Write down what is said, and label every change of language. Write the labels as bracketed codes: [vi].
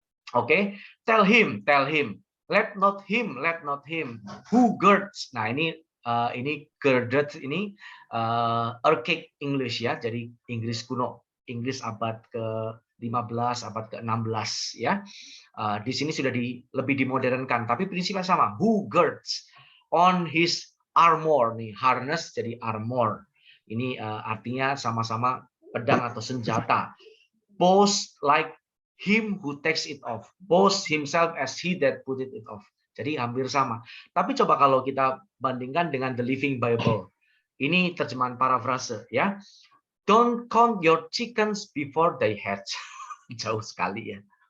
[en] Oke, tell him, let not him, who girds. [id] Nah, ini girded ini archaic English ya, jadi Inggris kuno, Inggris abad ke-15, abad ke-16 ya. Di sini sudah lebih dimodernkan, tapi prinsipnya sama. [en] Who girds on his armor [id] nih, [en] harness jadi armor. [id] Ini artinya sama-sama pedang atau senjata. [en] Boast like him who takes it off. Boast himself as he that put it off. [id] Jadi hampir sama. Tapi coba kalau kita bandingkan dengan The Living Bible. Ini terjemahan parafrase ya. [en] Don't count your chickens before they hatch. [id] Jauh sekali ya.